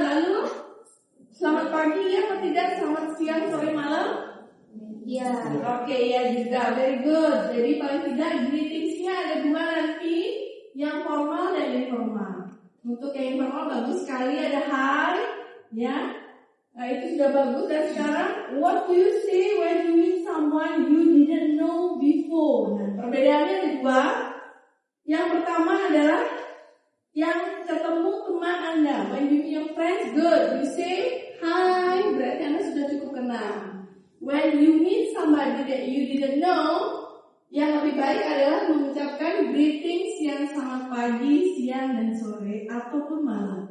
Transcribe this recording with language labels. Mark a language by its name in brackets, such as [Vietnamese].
[Indonesian] Lalu, selamat pagi ya atau tidak? Selamat siang, sore, malam? Iya. Oke, ya juga, [English] very good. [Indonesian] Jadi paling tidak greetingsnya ada 2 nanti, yang formal dan informal. Untuk yang informal bagus sekali ada hi, ya. Nah, itu sudah bagus. Dan sekarang, [English] what do you say when you meet someone you didn't know before? [Indonesian] Nah, perbedaannya ada dua. Yang pertama adalah yang ketemu teman Anda. [English] When you meet your friends, good. You say hi, [Indonesian] berarti Anda sudah cukup kenal. [English] When you meet somebody that you didn't know, [Indonesian] yang lebih baik adalah mengucapkan greetings yang selamat pagi, siang, dan sore, ataupun malam.